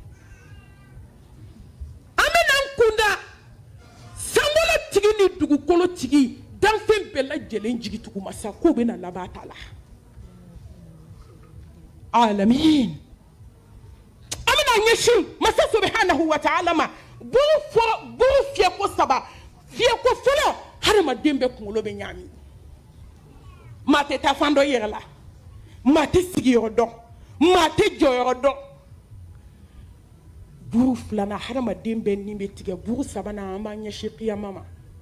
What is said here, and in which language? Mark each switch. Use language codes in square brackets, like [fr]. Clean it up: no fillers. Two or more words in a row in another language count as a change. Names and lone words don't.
[bm] an bɛ n'an kunda sankolo tigi ni dugukolo tigi danfɛn bɛɛ lajɛlen jigi tugu masa ko bɛ na laban ta la alamin an bɛ na ɲɛsin masa [ar] سبحانه وتعالى [bm] ma buru fiyɛko saba fiyɛko fɔlɔ hadamaden bɛɛ kunkolo bɛ ɲaami maa tɛ taa fan dɔ yɛrɛ la maa tɛ sigiyɔrɔ dɔn maa tɛ jɔyɔrɔ dɔn buru filanan hadamaden bɛɛ nin bɛ tigɛ buru sabanan an b'an ɲɛsin kiyama ma